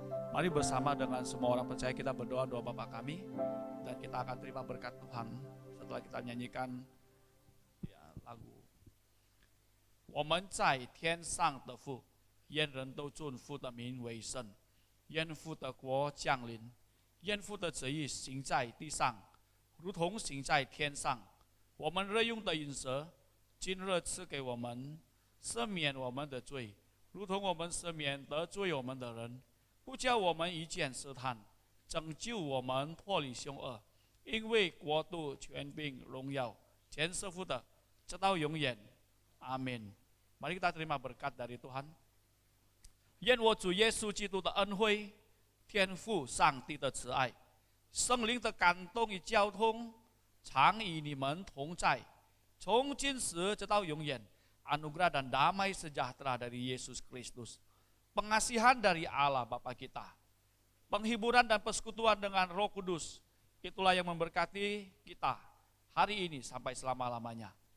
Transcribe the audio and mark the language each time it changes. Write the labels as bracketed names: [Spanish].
[Indonesian] Mari bersama dengan semua orang percaya kita berdoa doa Bapa kami, dan kita akan terima berkat Tuhan setelah kita nyanyikan lagu [Chinese] 我们在天上的父，愿人都尊父的名为圣，愿父的国降临，愿父的旨意行在地上，如同行在天上。我们日用的饮食，今日赐给我们，赦免我们的罪，如同我们赦免得罪我们的人，不叫我们遇见试探，拯救我们脱离凶恶。因为国度、权柄、荣耀，全是父的，直到永远。阿门。 [Indonesian] Mari kita terima berkat dari Tuhan. [Chinese] 愿我主耶稣基督的恩惠、天父上帝的慈爱、圣灵的感动与交通，常与你们同在，从今时直到永远。 [Indonesian] Anugerah dan damai sejahtera dari Yesus Kristus, pengasihan dari Allah Bapa kita, penghiburan dan persekutuan dengan Roh Kudus, itulah yang memberkati kita hari ini sampai selama-lamanya.